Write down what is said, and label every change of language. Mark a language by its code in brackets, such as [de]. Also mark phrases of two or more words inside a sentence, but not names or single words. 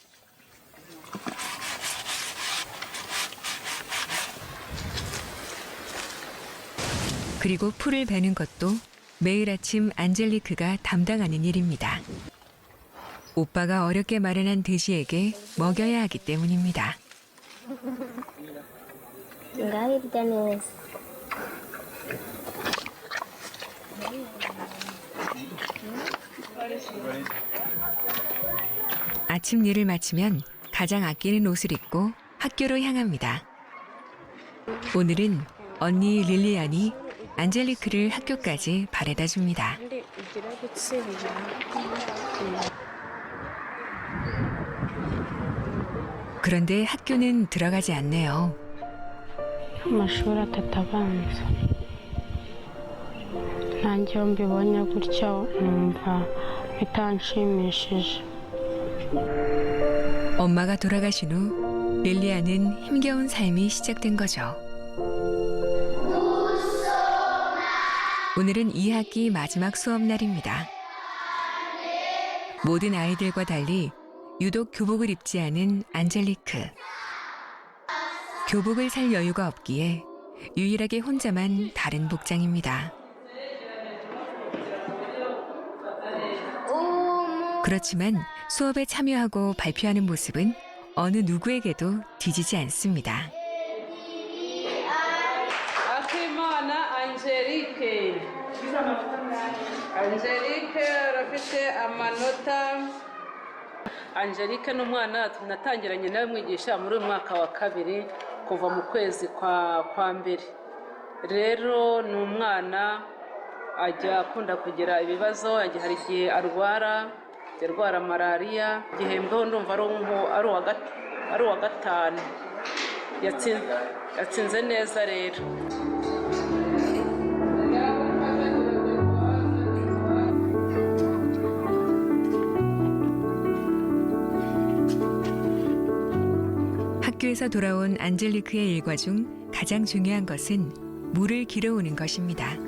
[ko] 그리고 풀을 베는 것도 매일 아침 안젤리크가 담당하는 일입니다. 오빠가 어렵게 마련한 돼지에게 먹여야 하기 때문입니다. [rw] ngaho irya neza [ko] 아침 일을 마치면 가장 아끼는 옷을 입고 학교로 향합니다. 오늘은 언니 릴리안이 안젤리크를 학교까지 바래다 줍니다. 그런데 학교는 들어가지 않네요. [rw] amashuri 3 abanza nanjye iyo mbibonye gutyo numva bitanshimishije [ko] 엄마가 돌아가신 후 릴리안은 힘겨운 삶이 시작된 거죠. 오늘은 2학기 마지막 수업 날입니다. 모든 아이들과 달리 유독 교복을 입지 않은 안젤리크. 교복을 살 여유가 없기에 유일하게 혼자만 다른 복장입니다. 그렇지만 수업에 참여하고 발표하는 모습은 어느 누구에게도 뒤지지 않습니다. [rw] Akimana Angelique. Angelique arafite amanota. Angelique ni umwana natangiranye nawe mwigisha muri uyu mwaka wa kabiri kuva mu kwezi kwa mbere. Rero ni umwana ajya akunda kugira ibibazo, hari igihe arwara malariya, igihembweho ndumva ari uwa gatanu. Yatsinze neza rero. [ko] 학교에서 돌아온 안젤리크의 일과 중 가장 중요한 것은 물을 길어오는 것입니다.